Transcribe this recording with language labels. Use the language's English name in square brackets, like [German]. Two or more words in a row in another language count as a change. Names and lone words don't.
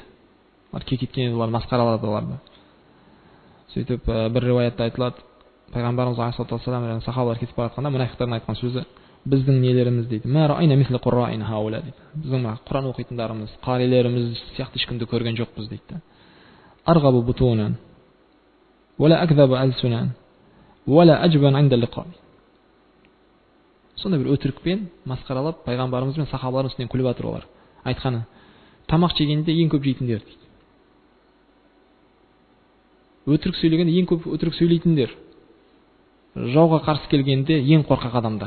[Kazakh] Олар кекеткен еді, олар масқаралады оларды. Сөйтіп бір риwаятта айтылады, пайғамбарымыз [Arabic] عليه الصلاة والسلام [Kazakh] және сахабалар кетіп бара жатқанда мұнафиқтардың айтқан сөзі: "Біздің нелеріміз дейді, [Arabic] ما رأينا مثل قرائنا هؤلاء" [Kazakh] дейді. Біздің Құран оқитындарымыз, қарилеріміз сияқты ешкімді көрген жоқпыз дейді. [Arabic] أرغب بطونا ولا أكذب ألسنا ولا أجبن عند اللقاء. [Kazakh] Сонда бір өтірікпен масқаралап пайғамбарымыз бен сахабалардың үстінен күліп жатыр олар. Айтқаны: тамақ жегенде ең көп жейтіндер дейді. Өтірік сөйлегенде ең көп өтірік сөйлейтіндер. Жауға қарсы келгенде ең қорқақ адамдар.